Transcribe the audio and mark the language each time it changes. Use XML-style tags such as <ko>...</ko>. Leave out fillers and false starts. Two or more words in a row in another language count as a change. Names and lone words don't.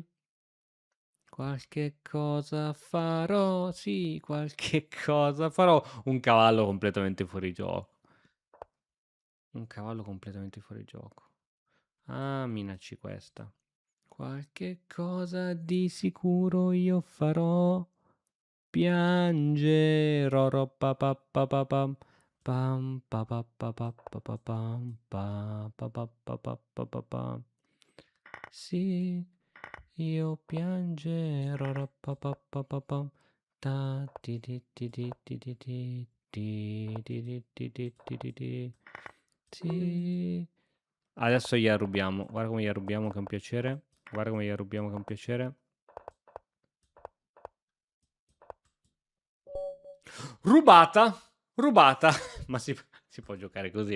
<it>Qualche cosa farò, sì, qualche cosa farò. Un cavallo completamente fuori gioco. Un cavallo completamente fuori gioco. Ah, minacci questa. Qualche cosa di sicuro io farò. Piangerò pa pa pa pa pam pam pa pa pa pa pa pa pam pa pa pa pa pa pa pa pam. Sì, io piangerò pa pa pa pa pam ta ti ti ti ti ti ti ti ti ti ti ti ti ti ti. Sì. Adesso gli rubiamo. Guarda come gli rubiamo che è un piacere. Guarda come gli rubiamo che è un piacere. Rubata, rubata, ma si può giocare così.</it>